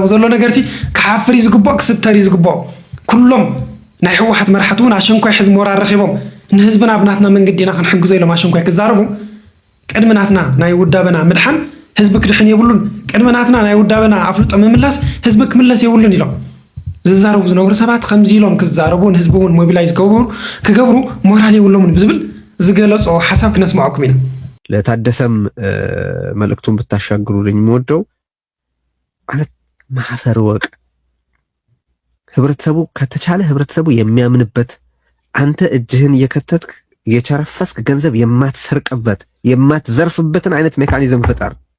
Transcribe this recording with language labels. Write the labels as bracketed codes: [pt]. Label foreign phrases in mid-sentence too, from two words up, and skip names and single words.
[ti] ዘሎ ነገርሲ ክሓፍር እዩ ዝግባኦ ክስተር እዩ ዝግባኦ ኩሎም ናይ ሕወሓት መራሕቲ እውን ኣሸንኳይ ሕዚ ሞራል ረኺቦም ንህዝብና ብናትና መንገዲ ኢና ክንሕግዞ ኢሎም ኣሸንኳይ ክዛረቡ ቅድሚ ናትና ናይ ውዳበና ምድሓን ህዝቢ ክድሕን የብሉን ቅድሚ ናትና ናይ ውዳበና ኣፍልጦ ምምላስ ህዝቢ ክምለስ የብሉን ኢሎም ዝዛረቡ ዝነበሩ ሰባት ከምዚ ኢሎም ክዛረቡ ንህዝቢ እውን ሞቢላይዝ ክገብሩ ሞራል የብሎምን ብዝብል ዝገለፆ ሓሳብ ክነስማዓኩም ኢና [am] ለታደሰም መልእክቱን ብታሻግሩልኝ የምወደው ማለት ማፈር ወቅ ህብረተሰቡ ከተቻለ ህብረተሰቡ የሚያምንበት አንተ እጅህን የከተትክ የቸረፈስክ ገንዘብ የማትሰርቅበት የማትዘርፍበትን አይነት ሜካኒዝም ፍጠር።